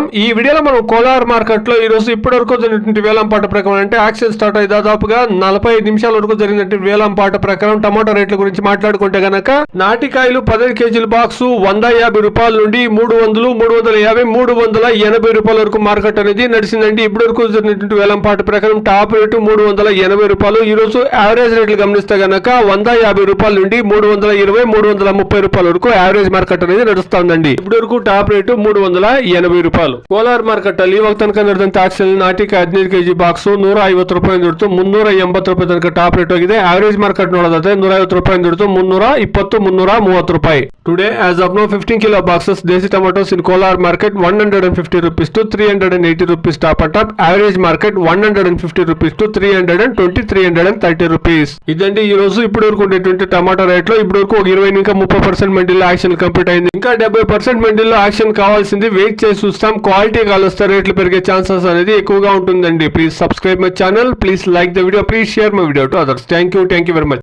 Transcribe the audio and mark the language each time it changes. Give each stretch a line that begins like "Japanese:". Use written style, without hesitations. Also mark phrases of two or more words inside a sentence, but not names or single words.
Telugu: ఈ వీడియోలో మనం కోలార్ మార్కెట్ లో ఈ రోజు ఇప్పటి వరకు జరిగినటువంటి వేలంపాట ప్రకారం అంటే
English: auction start
Telugu: అయ్యి దాదాపుగా 45 నిమిషాల వరకు జరిగినటువంటి వేలంపాట ప్రకారం టమాటో రేట్ల గురించి మాట్లాడుకుంటే గనక నాటికాయలు 15 కేజీల బాక్స్ 150 రూపాయల నుండి 300, 350, 380 రూపాయల వరకు మార్కెట్ అనేది నడిచిందండి. ఇప్పటి వరకు జరిగినటువంటి వేలంపాట ప్రకారం
English: top rate
Telugu: 380 రూపాయలు. ఈ రోజు యావరేజ్ రేట్లు గమనిస్తే గనక 150 రూపాయల నుండి 320, 330 రూపాయల వరకు
English: average market
Telugu: అనేది నడుస్తుందండి. ఇప్పటి వరకు టాప్ రేటు 380 ರೂಪಾಯಿ.
Kannada: ಕೋಲಾರ ಮಾರ್ಕೆಟ್ ಅಲ್ಲಿ ಇವಾಗ ತನಕ ನಡೆದಂತ ಆಕ್ಷನ್ ನಾಟಿಕ 15 ಕೆಜಿ ಬಾಕ್ಸ್ 150 ರೂಪಾಯಿ ಹಿಡಿದು 380 ರೂಪಾಯಿ ತನಕ
English: top rate
Kannada: ಹೋಗಿದೆ.
English: average market
Kannada: ನೋಡೋದಾದ್ರೆ 150 ರೂಪಾಯಿ ಹಿಡಿದು 320, 330 ರೂಪಾಯಿ.
English: today as of no 15 kilo boxes desi tomatoes in Kolar market 150 rupees to 380 rupees top at top. average market 150 rupees to 320, 330 rupees.
Telugu: ఇదండి ఈ రోజు ఇప్పటి వరకు ఉండేటువంటి టమాటా రేట్ లో. ఇప్పటి వరకు 20 ఇంకా 30% మండీలో
English: auction complete
Telugu: అయింది. ఇంకా 70% మండీలో యాక్షన్ కావాల్సింది. వెయిట్ చేసి చూస్తాం. క్వాలిటీ కాలుస్తే రేట్లు పెరిగే ఛాన్సెస్ అనేది ఎక్కువగా ఉంటుందండి.
English: please subscribe my channel, please like the video, please share my video to others. thank you very much.